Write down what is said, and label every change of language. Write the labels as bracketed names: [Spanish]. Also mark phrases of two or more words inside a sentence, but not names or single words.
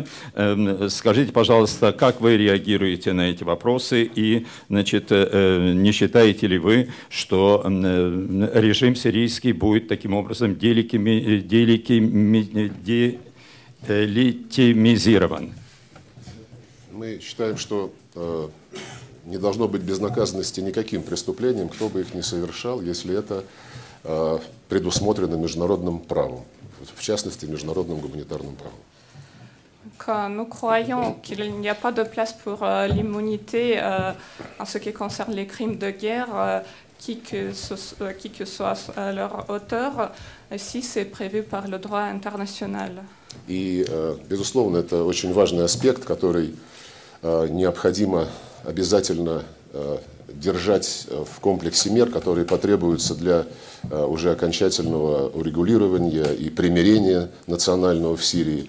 [Russian] Скажите, пожалуйста, как вы реагируете на эти вопросы и, значит, не считаете ли вы, что режим сирийский будет таким образом делегитимизирован? Мы считаем, что не должно быть безнаказанности никаким преступлением, кто бы их ни совершал, если это предусмотрено международным правом, в частности, международным гуманитарным правом. [French] Nous croyons qu'il n'y a pas de place pour l'immunité en ce qui concerne les crimes de guerre, qui que soit leur auteur, si c'est prévu par le droit international. [Russian] И, безусловно, это очень важный аспект, который необходимо обязательно держать в комплексе мер, которые потребуются для уже окончательного урегулирования и примирения национального в Сирии.